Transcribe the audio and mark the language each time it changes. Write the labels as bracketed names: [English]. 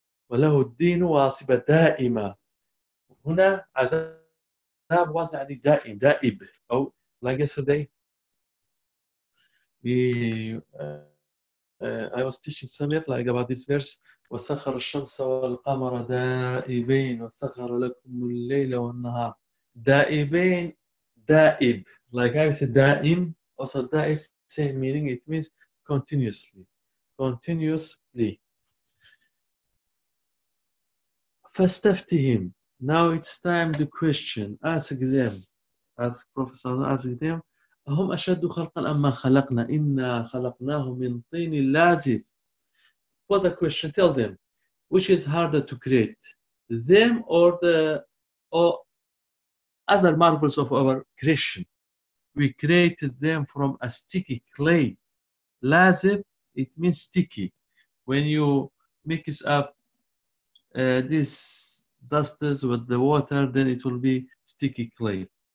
[Arabic] وله الدين واصبة دائمة. هنا عذاب واصب يعني دائم دائب أو [English] I guess a day. We, I was teaching Samir like about this verse. [Arabic] وَسَخَرَ الشَّمْسَ وَالْقَمَرَ دَائِبَيْنَ وَسَخَرَ لَكُمُ اللَّيْلَ وَالنَّهَارَ دَائِبَيْنَ دَائِب. [English] Like I said, دَائِم. Also, دَائِب, same meaning. It means continuously. Continuously. [Arabic] فَاسْتَفْتِهِمْ. [English] Now it's time to question. Ask them. Ask Professor, ask them. [Arabic] هم أشد خلقا أما خلقنا إنا خلقناهم من طين لازب. [English] What's the question? Tell them, which is harder to create, them or the or other marvels of our creation? We created them from a sticky clay. Lazib, it means sticky. When you mix up these dusters with the water, then it will be sticky clay.